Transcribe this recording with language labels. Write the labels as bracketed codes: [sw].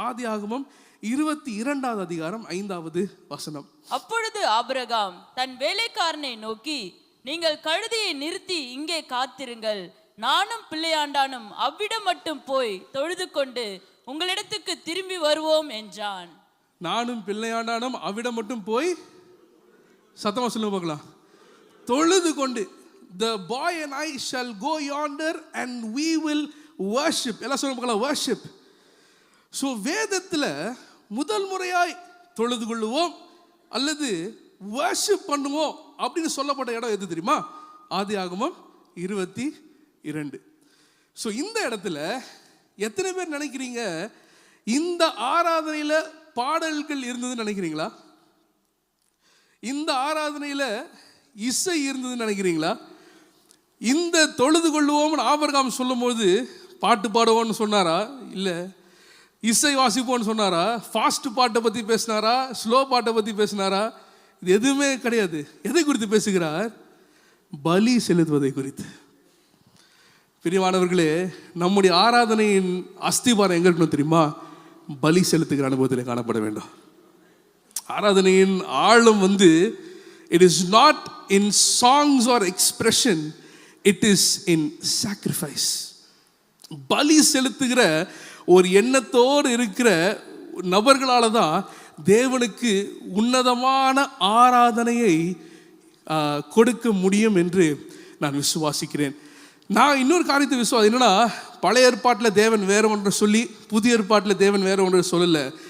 [ta] ஆதியாகமம் 22வது அதிகாரம் 5வது வசனம். அப்பொழுது ஆபிரகாம் தன் வேலைக்காரனை நோக்கி, நீங்கள் கழுதையை நிறுத்தி இங்கே காத்திருங்கள், நானும் பிள்ளையாண்டானும் அவ்விடம் மட்டும் போய் தொழுது கொண்டு உங்களிடத்துக்கு திரும்பி வருவோம் என்றான். நானும் பிள்ளையாண்டானும் அவ்விடம் மட்டும் போய், சத்தமா சொல்லுங்க பார்க்கலாம், தொழுது கொண்டு, [en] the boy and I shall go yonder and we will worship. [ta] எல்லாம் சொல்லுங்க பார்க்கலாம், worship. ஸோ வேதத்தில் முதல் முறையாய் தொழுது கொள்ளுவோம் அல்லது worship பண்ணுவோம் அப்படின்னு சொல்லப்பட்ட இடம் எது தெரியுமா? ஆதியாகமம் 22. ஸோ இந்த இடத்துல எத்தனை பேர் நினைக்கிறீங்க இந்த ஆராதனையில் பாடல்கள் இருந்ததுன்னு நினைக்கிறீங்களா? இந்த ஆராதனையில் இசை இருந்ததுன்னு நினைக்கிறீங்களா? இந்த தொழுது கொள்ளுவோம்னு ஆபிரகாம் சொல்லும்போது பாட்டு பாடுவோம்னு சொன்னாரா? இல்லை இசை வாசிப்போம்னு சொன்னாரா? ஃபாஸ்ட் பாட்டை பற்றி பேசினாரா? ஸ்லோ பாட்டை பற்றி பேசினாரா? இது எதுவுமே கிடையாது. எதை குறித்து பேசுகிறார்? பலி செலுத்துவதை குறித்து. பிரியமானவர்களே, நம்முடைய ஆராதனையின் அஸ்திபாரம் எங்க இருக்கணும் தெரியுமா? பலி செலுத்துகிற அனுபவத்தில் காணப்பட வேண்டும். ஆராதனையின் ஆழம் [en] it is not in songs or expression, it is in sacrifice. [ta] பலி செலுத்துகிற ஒரு எண்ணத்தோடு இருக்கிற நபர்களால தான் தேவனுக்கு உன்னதமான ஆராதனையை கொடுக்க முடியும் என்று நான் விசுவாசிக்கிறேன். நான் இன்னொரு காரியத்தை விசுவாசம் என்னன்னா, பழைய ஏற்பாட்டில் தேவன் வேற ஒன்று சொல்லி புதிய ஏற்பாட்டில் தேவன் வேற ஒன்று சொல்லலை.